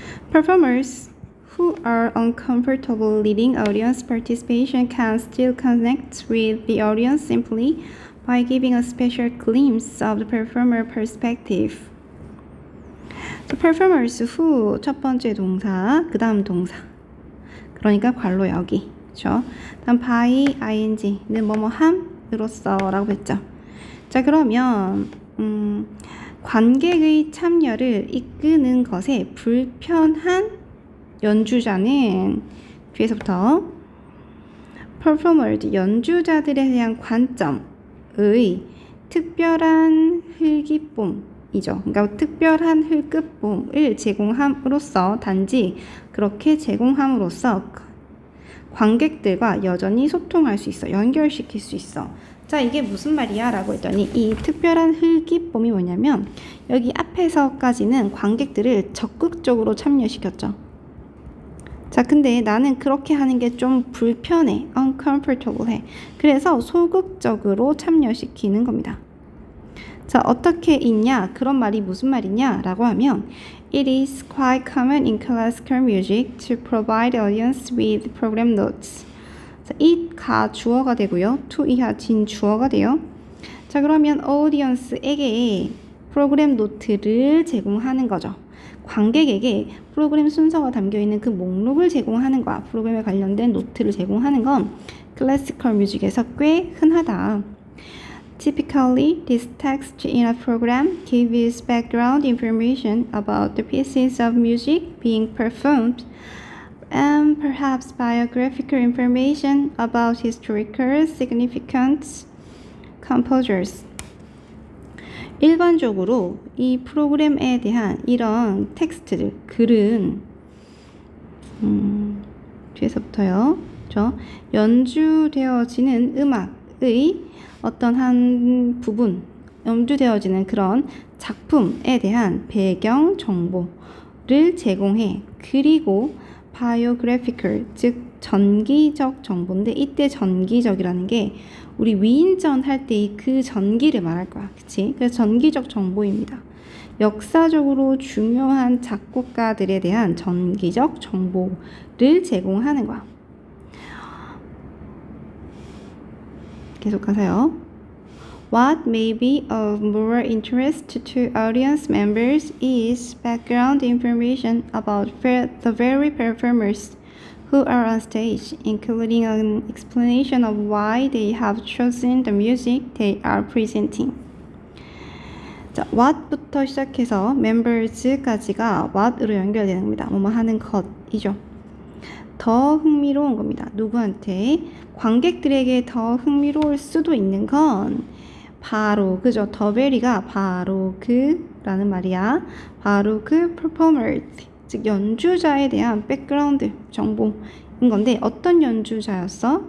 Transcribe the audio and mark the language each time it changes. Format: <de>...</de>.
<en>Performers who are uncomfortable leading audience participation can still connect with the audience simply by giving a special glimpse of the performer perspective. The performers who</en> <ko>첫 번째 동사, 그 다음 동사. 그러니까 괄호 여기. 그렇죠? 다음 by ing는 뭐뭐 함으로써 라고 했죠. 자, 그러면 관객의 참여를 이끄는 것에 불편한 연주자는 뒤에서부터 performers 연주자들에 대한 관점의 특별한 흘기쁨이죠. 그러니까 특별한 흘끗봄을 제공함으로써 단지 그렇게 제공함으로써 관객들과 여전히 소통할 수 있어. 연결시킬 수 있어. 자, 이게 무슨 말이야? 라고 했더니 이 특별한 흘기쁨이 뭐냐면 여기 앞에서까지는 관객들을 적극적으로 참여시켰죠. 자, 근데 나는 그렇게 하는 게 좀 불편해. uncomfortable 해. 그래서 소극적으로 참여시키는 겁니다. 자, 어떻게 있냐? 그런 말이 무슨 말이냐? 라고 하면</ko> <en>It is quite common in classical music to provide audience with program notes.</en> <ko>자, it 가 주어가 되고요. to 이하 진 주어가 돼요. 자, 그러면 audience에게 프로그램 노트를 제공하는 거죠. 관객에게 프로그램 순서가 담겨있는 그 목록을 제공하는 거야. 프로그램에 관련된 노트를 제공하는 건 클래시컬 뮤직에서 꽤 흔하다.</ko> <en>Typically, this text in a program gives background information about the pieces of music being performed and perhaps biographical information about historical significant composers.</en> <ko>일반적으로 이 프로그램에 대한 이런 텍스트들, 글은 뒤에서부터요. 그렇죠? 연주되어지는 음악의 어떤 한 부분, 연주되어지는 그런 작품에 대한 배경 정보를 제공해. 그리고 biographical, 즉 전기적 정보인데 이때 전기적이라는 게 우리 위인전 할 때 그 전기를 말할 거야. 그치? 그래서 전기적 정보입니다. 역사적으로 중요한 작곡가들에 대한 전기적 정보를 제공하는 거야. 계속 가세요.</ko> <en>What may be of more interest to audience members is background information about the very performers who are on stage, including an explanation of why they have chosen the music they are presenting.</en> <ko>자, what부터 시작해서 members까지가 what으로 연결되는 겁니다. 뭐뭐 하는 것이죠. 더 흥미로운 겁니다. 누구한테? 관객들에게 더 흥미로울 수도 있는 건 바로 그죠? 더 베리가 바로 그라는 말이야. 바로 그 performers, 즉 연주자에 대한 백그라운드 정보인 건데 어떤 연주자였어?</ko>